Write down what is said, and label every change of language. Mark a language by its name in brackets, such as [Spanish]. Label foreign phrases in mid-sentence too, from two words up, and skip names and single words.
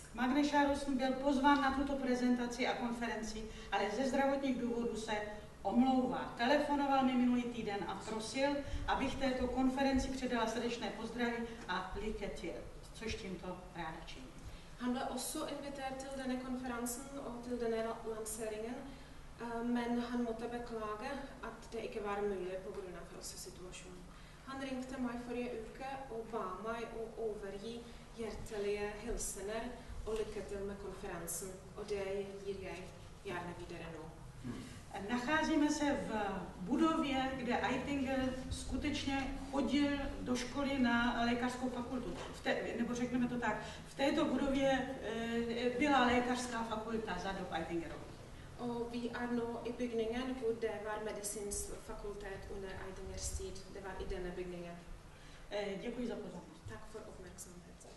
[Czech] Magne Skjæraasen byl pozván na tuto prezentaci a konferenci, ale ze zdravotních důvodů se omlouvá. Telefonoval mi minulý týden a prosil, abych této konferenci předala srdečné pozdraví a [Norwegian] lykke til, [Czech] což tímto ráda činím. [Norwegian] Han ble også invitert til denne konferansen og til denne lanseringen, men han måtte beklage at det ikke var mulig på grunn av helsesituasjonen. Han ringte meg forrige uke og ba meg å overgi hjertelige hilsener og lykke til med konferensen, og det gir jeg gjerne videre nå. [Czech] Nacházíme se v budově, kde Eitinger skutečně chodil do školy na lékařskou fakultu. Nebo řekněme to tak, v této budově byla lékařská fakulta za dob Eitingerovi. [Norwegian] Og vi er nå i bygningen hvor det var medisinsk fakultet under Eitingers tid. Det var i denne bygningen. [Czech] Děkuji za pozornost. [Norwegian] Takk for oppmerksomhet.